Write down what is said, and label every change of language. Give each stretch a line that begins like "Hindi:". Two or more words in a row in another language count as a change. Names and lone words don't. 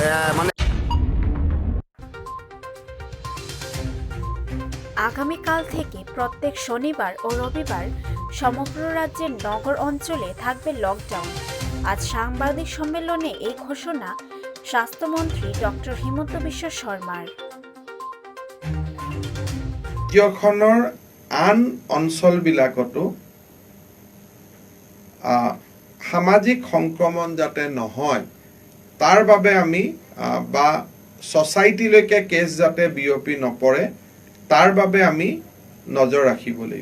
Bangla: আগামীকাল থেকে প্রত্যেক শনিবার ও রবিবার সমগ্র রাজ্যের নগর অঞ্চলে থাকবে লকডাউন। আজ সাংবাদিক সম্মেলনে এই ঘোষণা স্বাস্থ্যমন্ত্রী ডক্টর হিমন্ত বিশ্ব শৰ্মাৰ।
Assamese: ৰাজ্যখনৰ আন অঞ্চলবিলাকতো সামাজিক সংক্ৰমণ যাতে নহয় তাৰ বাবে আমি বা ছ'চাইটিলৈকে কেছ যাতে বিয়পি নপৰে তাৰ বাবে আমি নজৰ ৰাখিব লাগিব।